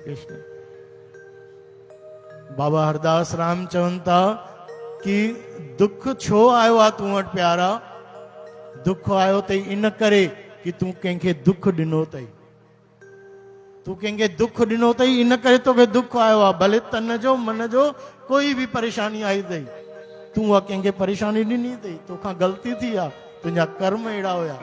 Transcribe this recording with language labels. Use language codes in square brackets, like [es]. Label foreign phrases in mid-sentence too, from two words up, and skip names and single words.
[sd] कृष्ण। बाबा हरदास राम चवन था कि दुख छो आयो आ तू वटि प्यारा, दुख आयो तई इन करे कि तू कंहिंखे दुख ॾिनो अथई, तू कंहिंखे दुख ॾिनो अथई इन करे तोखे दुख आयो आहे। भले तन जो मन जो कोई बि परेशानी आई अथई, तू उहा कंहिंखे परेशानी ॾिनी अथई, तोखां ग़लती थी आहे, तुंहिंजा कर्म अहिड़ा हुया।